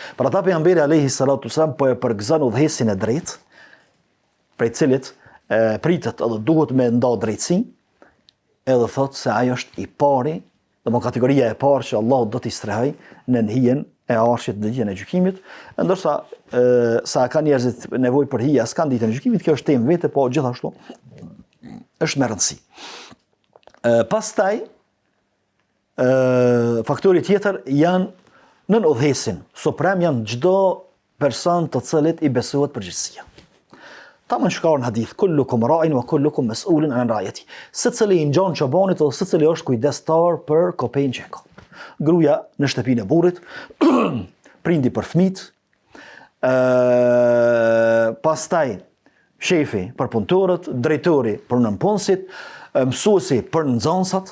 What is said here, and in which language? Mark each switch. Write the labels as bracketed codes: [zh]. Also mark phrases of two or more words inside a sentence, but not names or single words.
[sq] Për ata pejgamberi [ar] عليه الصلاة السلام [sq] po e përgëzon udhëhecin e drejtë, prej cilit pritet edhe duhet me nda drejtësi, edhe thot se ai është i pari, dhe kategoria e parë që Allahu do t'i strehoj në hijen e arshit dhe ditën e gjykimit, ndërsa sa ka njerëzit nevojë për hija, s'kan ditën e gjykimit, kjo është temë vete, po gjithashtu është me rëndësi. Pastaj faktori tjetër janë nën udhëhecin suprem, janë çdo person të cilit i besohet përgjegjësia. Ta më shkarë në hadith, [ar] كلكم راع وكلكم مسؤول عن رعيته. [sq] Secili i ngjan çobanit ose secili është kujdestar për kopën që ka. Gruaja në shtëpinë e burrit, prindi për fëmijët, pastaj shefi për punëtorët, drejtori për nënpunësit, mësuesi për nxënësat.